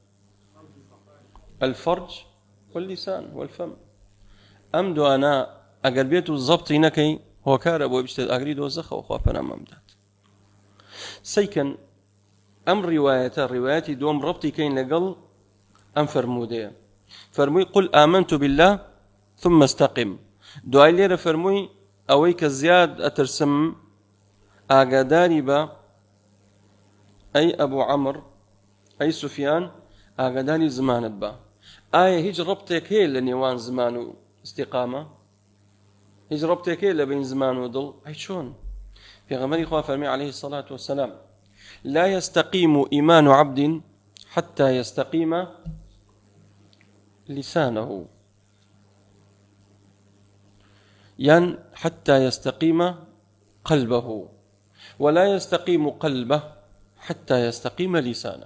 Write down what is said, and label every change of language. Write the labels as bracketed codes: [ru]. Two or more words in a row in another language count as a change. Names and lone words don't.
[ar] الفەرج واللیسان والفەم. [ckb] ئەم دوانە ئەگەر بێت و زەبتی نەکەی هۆکارە بۆی بچێت ئاگری دۆزەخەوە، خوا پەنامان بدات. سەیکەن ئەم ڕیوایەتە ڕیوایەتی دووەم ڕەبتی کەین لەگەڵ ئەم فەرموودەیە. فەرمووی [ar] قل آمنت بالله ثم استقم. [ckb] دوای لێرە فەرمووی ئەوەی کە زیاد ئەترسم ئاگاداری بە ئەی ئەبوو عەمر ئەی سوفیان ئاگاداری زمانت بە. ئایا هیچ ڕەبتێک هەیە لە نێوان زمان و استیقامە؟ هیچ ڕەبتێک هەیە لە بین زمان و دڵ؟ ئەی چۆن؟ پێغەمبەری خوا فەرمی [ar] عەلەیهی الصەلاة وەسەلام لا يستقيم إيمان عبد حتى يستقيم لسانه، يعني حتى يستقيم قلبه، ولا يستقيم قلبه حتى يستقيم لسانه.